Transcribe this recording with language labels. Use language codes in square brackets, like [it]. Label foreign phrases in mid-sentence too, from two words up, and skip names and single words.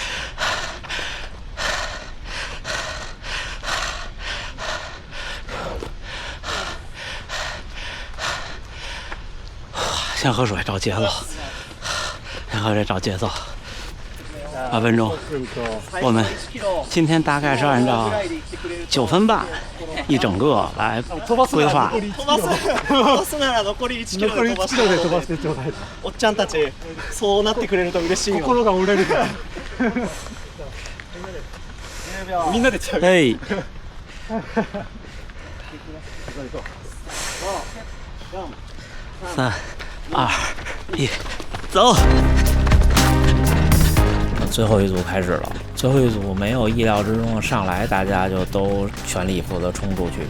[zh] 先喝水找节奏，先喝水找节奏。8分钟，我们今天大概是按照9分半一整个来规划。 [ja] 飛ばすなら残り1キロで飛ばしてちょうだい。おっちゃんたちそうなってくれると嬉しいよ。心が折れるから。みんなでちゃう。 [zh] 哎，3、2、1，走！最后一组开始了，最后一组没有意料之中的上来，大家就都全力以赴的冲出去。